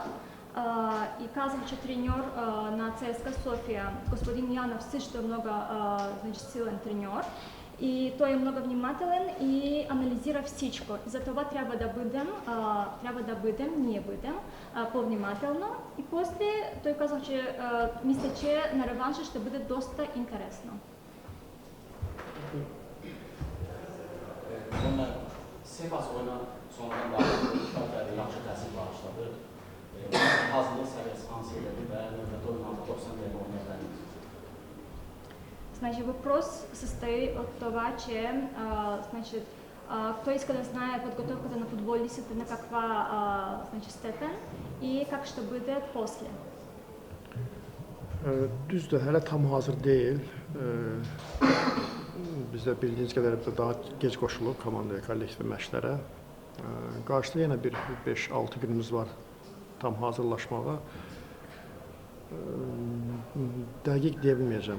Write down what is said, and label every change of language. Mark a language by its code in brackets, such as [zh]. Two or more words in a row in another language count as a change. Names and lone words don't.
[bg] И казвам, че треньор на ЦСКА София, господин Янов, също е много силен треньор. И той е много внимателен и анализира всичко. Затова трябва да бъдем, ние бъдем по-внимателно. И после той казва, че мисля, че на реванша ще бъде доста интересно. [az] Bunlar Sivas oyuna sonradan başladı, şartları yaxşı təsir bağışladı. Hazırlıq səviyyəsi hansı elədi və növbəti oyunlarda 90 dəqiqə oynaya bildiniz? [bg] Значит, [ru] вопрос состоит [bg] от това, че значит, кто иска да знае подготовката на футболистите на каква значит, степен и как ще бъде после. [az] Düzdür, hələ tam hazır deyil. Biz də bildiyiniz qədər daha gec qoşuluq komandaya, kollektiv məşqlərə. Qarşıda yenə bir 5-6 günümüz var tam hazırlaşmağa. Dəqiq deyə bilməyəcəm.